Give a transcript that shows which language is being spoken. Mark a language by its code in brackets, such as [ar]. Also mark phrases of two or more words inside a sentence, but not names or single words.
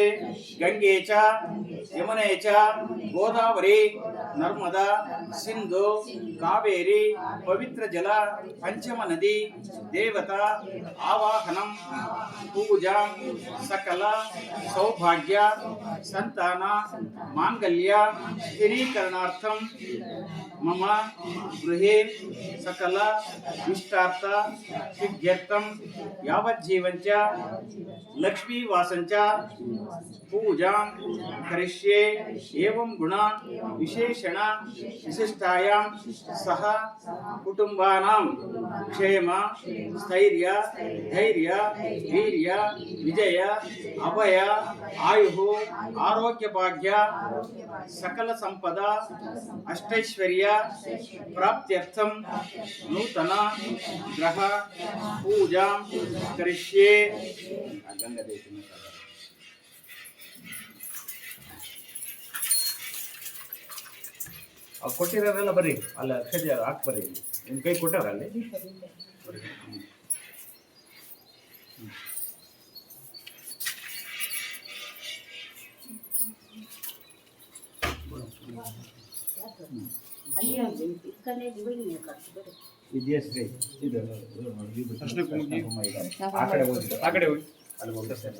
[sa] ಗಂಗೆ ಚ ಯಮುನೆ ಚ ಗೋದಾವರಿ ನರ್ಮದಾ ಸಿಂಧು ಕಾವೇರಿ ಪವಿತ್ರ ಜಲ ಪಂಚಮ ನದಿ ದೇವತಾ ಆವಾಹನಂ ಪೂಜಾ ಸಕಲ ಸೌಭಾಗ್ಯ ಸಂತಾನ ಮಾಂಗಲ್ಯ ಸ್ಥಿರೀಕರಣಾರ್ಥಂ ಮಮ ಗೃಹೆ सकल इष्टार्थ सिद्ध्यर्थम यावज्जीवञ्च लक्ष्मी वासञ्च पूजां करिष्ये एवं गुण विशेषण विशिष्टायां सह कुटुंबानां क्षेम स्थैर्य धैर्य वीर्य विजय अभय आयु आरोग्य भाग्य सकल संपदा अष्टैश्वर्य प्राप्त्यर्थम नूतन ग्रह पूजा करिष्ये [kn] ಕೊಟ್ಟಿರೋರೆಲ್ಲ ಬರ್ರಿ ಅಲ್ಲ ಅಕ್ಷತೆ ಹಾಕಿ ಬರ್ರಿ ನಿಮ್ಮ ಕೈ ಕೊಟ್ಟವ್ರ ಅಲ್ಲಿ ವಿದ್ಯಾಶ್ರೀ ಇದು ಆ ಕಡೆ ಹೋಗಿ ಅಲ್ಲಿ ಹೋಗಿ